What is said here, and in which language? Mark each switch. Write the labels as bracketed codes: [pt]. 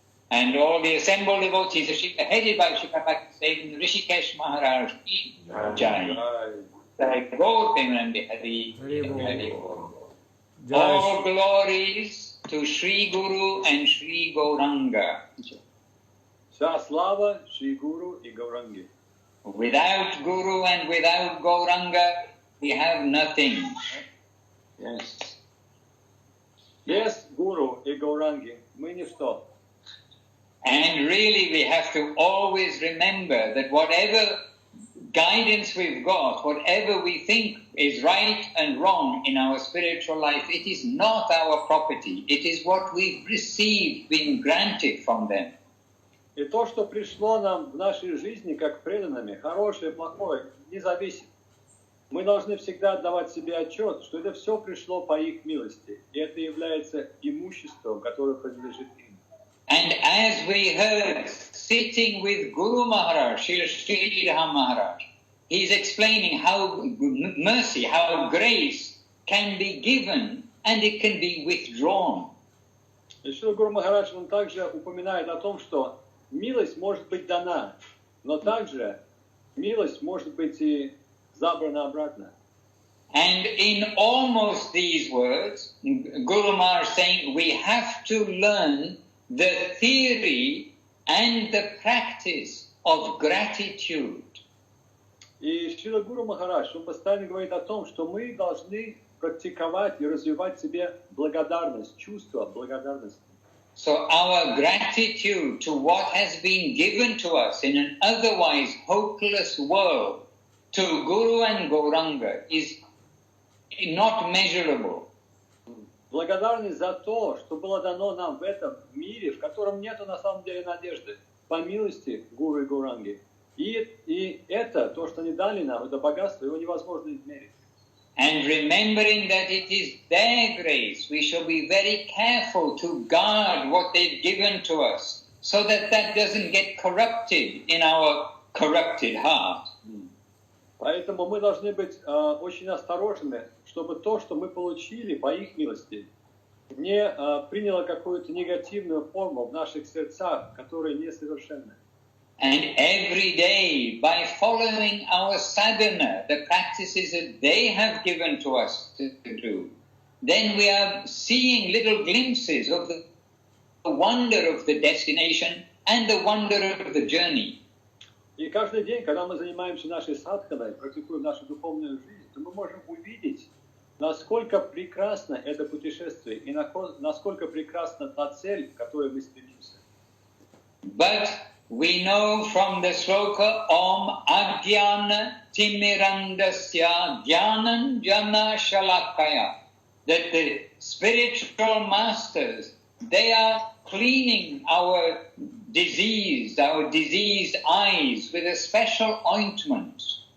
[en] And all the assembled devotees, headed by Shri Prabhupada, Rishikesh Maharaj ki Jai. Jai Gaur Premanande Hari. All glories to Shri Guru and Shri Gauranga. [ru] Вся слава Шри Гуру и Гауранги. [en] Without Guru and without Gauranga, we have nothing. Yes. [ru] Без Гуру и Гауранги мы ничто. [en] And really we have to always remember that whatever guidance we've got, whatever we think is right and wrong in our spiritual life, it is not our property. It is what we've received, been granted from them. [ru] И то, что пришло нам в нашей жизни, как преданными, хорошее, плохое, не зависит. Мы должны всегда отдавать себе отчет, что это все пришло по их милости. И это является имуществом, которое принадлежит им. [en] And as we heard, sitting with Guru Maharaj, Sridhar Maharaj, he's explaining how mercy, how grace can be given and it can be withdrawn. [ru] И Шрила Гуру Махарадж, он также упоминает о том, что милость может быть дана, но также милость может быть и забрана обратно. [en] And in almost these words, Guru Maharaj is saying we have to learn the theory and the practice of gratitude. [ru] И Шрила Гуру Махарадж, он постоянно говорит о том, что мы должны практиковать и развивать в себе благодарность, чувство благодарности. [en] So our gratitude to what has been given to us in an otherwise hopeless world, to Guru and Gauranga, is not measurable. [ru] Благодарность за то, что было дано нам в этом мире, в котором нету на самом деле надежды, по милости Гуру и Гауранги. И это, то, что они дали нам, это богатство, его невозможно измерить. [en] And remembering that it is their grace, we shall be very careful to guard what they've given to us, so that that doesn't get corrupted in our corrupted heart. [ru] Поэтому мы должны быть очень осторожными, чтобы то, что мы получили по их милости, не приняло какую-то негативную форму в наших сердцах, которые несовершенны. [en] And every day, by following our sadhana, the practices that they have given to us to do, then we are seeing little glimpses of the wonder of the destination and the wonder of the journey. [ru] И каждый день, когда мы занимаемся нашей садханой, практикуем нашу духовную жизнь, то мы можем увидеть, насколько прекрасно это путешествие и насколько прекрасна та цель, к которой мы стремимся. [en] But we know from the sloka [sa] Om Ajnana Timirandasya Jnanam Jana Shalakaya [en] that the spiritual masters, they are cleaning our diseased eyes with a special ointment.